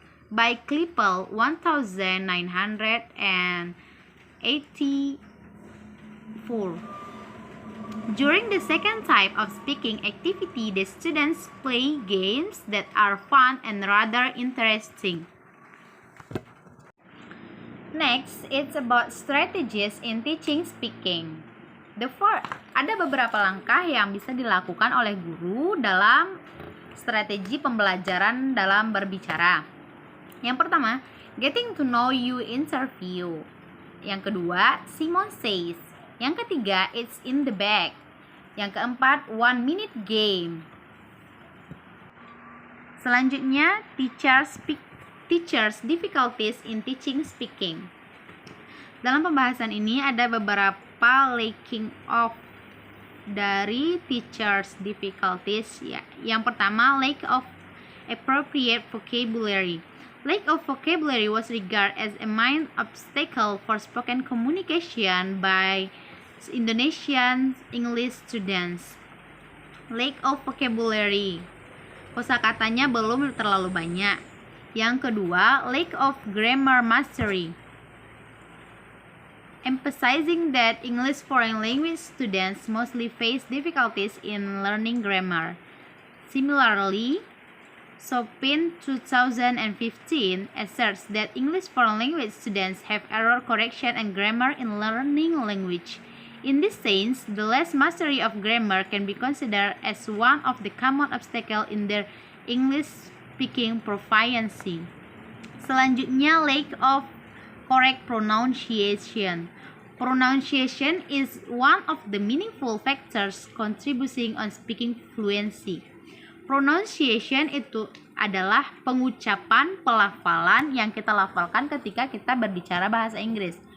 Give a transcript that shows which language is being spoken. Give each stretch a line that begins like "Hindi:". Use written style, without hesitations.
English: By Klippel 1984. During the second type of speaking activity, the students play games that are fun and rather interesting. Next, it's about strategies in teaching speaking.
Indonesian: Ada beberapa langkah yang bisa dilakukan oleh guru dalam strategi pembelajaran dalam berbicara. Yang pertama,
English: getting to know you interview.
Indonesian: Yang kedua,
English: Simon says.
Indonesian: Yang ketiga,
English: it's in the bag.
Indonesian: Yang keempat,
English: 1 minute game.
Indonesian: Selanjutnya,
English: teachers difficulties in teaching speaking.
Indonesian: Dalam pembahasan ini ada beberapa
English: lacking of
Indonesian: dari
English: teachers difficulties
Indonesian: ya. Yang pertama,
English: lack of appropriate vocabulary. Lack of vocabulary was regarded as a main obstacle for spoken communication by Indonesian English students. Lack of vocabulary,
Indonesian: kosakatanya belum terlalu banyak. Yang kedua,
English: lack of grammar mastery, emphasizing that English foreign language students mostly face difficulties in learning grammar. Similarly, Sopin 2015 asserts that English foreign language students have error correction and grammar in learning language. In this sense, the less mastery of grammar can be considered as one of the common obstacles in their English speaking proficiency.
Indonesian: Selanjutnya,
English: lack of correct pronunciation. Pronunciation is one of the meaningful factors contributing on speaking fluency.
Indonesian: Pronunciation itu adalah pengucapan pelafalan yang kita lafalkan ketika kita berbicara bahasa Inggris.